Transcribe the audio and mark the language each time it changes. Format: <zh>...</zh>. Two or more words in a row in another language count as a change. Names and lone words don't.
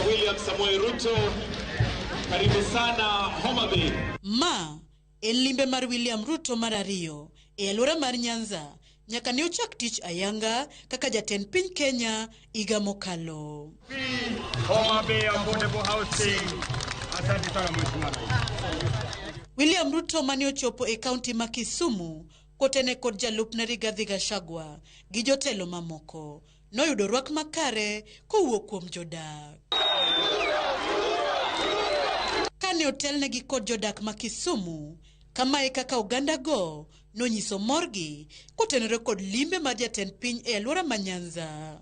<sw>William Samoei Ruto, karibu sana Homa Bay.</sw> <luo>Ma en limbe mar William Ruto mar 2 e aluora mar Nyanza nyaka ne ochak tich ayanga kaka jatend piny Kenya higa mokalo.</luo> <en>Homa Bay affordable housing.</en> <sw>Asante sana mheshimiwa.</sw> <luo>William Ruto mane ochopo e kaunti ma Kisumu kotene kod jalupne Rigathi Gachagua gi jotelo mamoko noyudo rwak makare kowuok kuom jodak. Kane otelnegi kod jodak ma Kisumu, kamae kaka oganda go nonyiso morgi kotenore kod limbe mar jatend piny e aluora ma Nyanza.</luo>